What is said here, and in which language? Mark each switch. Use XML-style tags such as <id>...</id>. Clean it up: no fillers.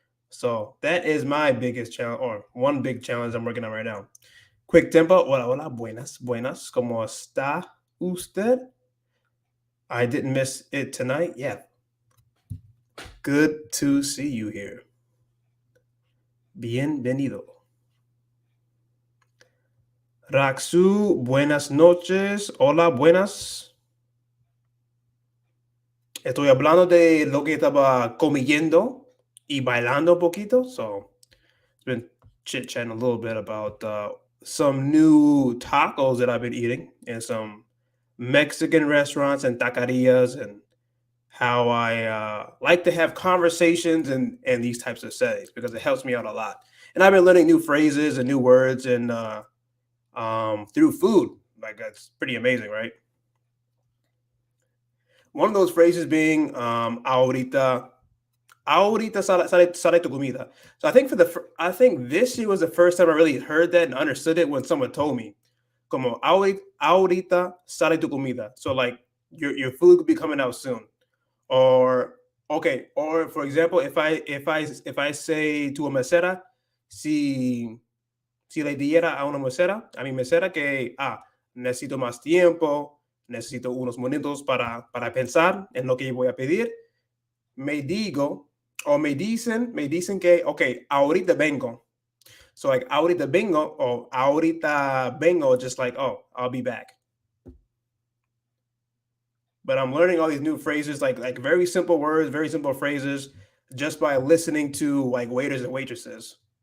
<en>So that is my biggest challenge, or one big challenge I'm working on right now. Quick tempo.</en> <es>Hola, hola, buenas, buenas. ¿Cómo está usted?</es> <en>I didn't miss it tonight. Yeah. Good to see you here.</en> <es>Bienvenido. Raxu, buenas noches. Hola, buenas. Estoy hablando de lo que estaba comiendo y bailando un poquito.</es> <en>So, it's been chit-chatting a little bit about some new tacos that I've been eating and some Mexican restaurants and taquerias, and how I like to have conversations and these types of settings because it helps me out a lot. And I've been learning new phrases and new words and through food. Like, that's pretty amazing, right? One of those phrases being</en> <es>ahorita sale tu comida.</es> <en>So I think this year was the first time I really heard that and understood it when someone told me,</en> <es>como ahorita sale tu comida.</es> <en>So like your food could be coming out soon. Or okay, or for example, if I say to a mesera,</en> <es>si le diera a una mesera, a mi mesera que necesito más tiempo, necesito unos minutos para pensar en lo que voy a pedir, me digo, o me dicen que, okay, ahorita vengo.</es> <en>So like</en> <es>ahorita vengo,</es> <en>or ahorita vengo, just like, oh, I'll be back. But I'm learning all these new phrases, like very simple words, very simple phrases, just by listening to like waiters and waitresses.</en>